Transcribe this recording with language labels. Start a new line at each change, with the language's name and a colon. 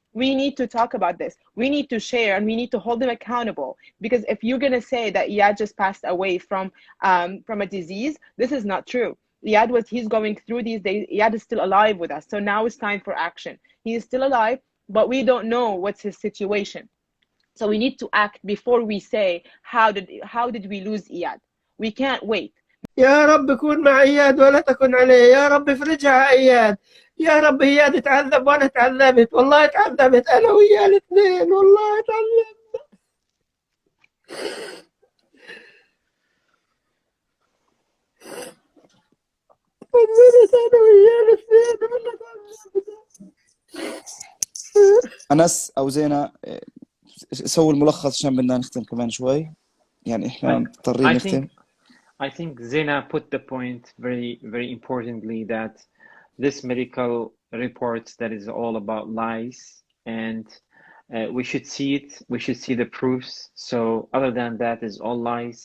English: We need to talk about this. We need to share, and we need to hold them accountable, because if you're going to say that Iyad just passed away from a disease, this is not true. He's going through these days. Iyad is still alive with us. So now it's time for action. He is still alive, but we don't know what's his situation. So we need to act before we say, how did we lose Iyad? We can't wait.
Arabic: يا رب كون مع إياد ولا تكن عليه. يا رب افرجها إياد. يا رب إياد تعذب وأنا تعذبت. والله تعذبت أنا وياه الاثنين. والله تعذبت. تعذبت أنا وياه الاثنين. والله تعذبت. أنس أو زينة سووا الملخص عشان بدنا نختم كمان شوي. يعني إحنا مضطرين نختم.
English: I think Zena put the point very, very importantly, that this medical report that is all about lies, and we should see it. We should see the proofs. So other than that, is all lies.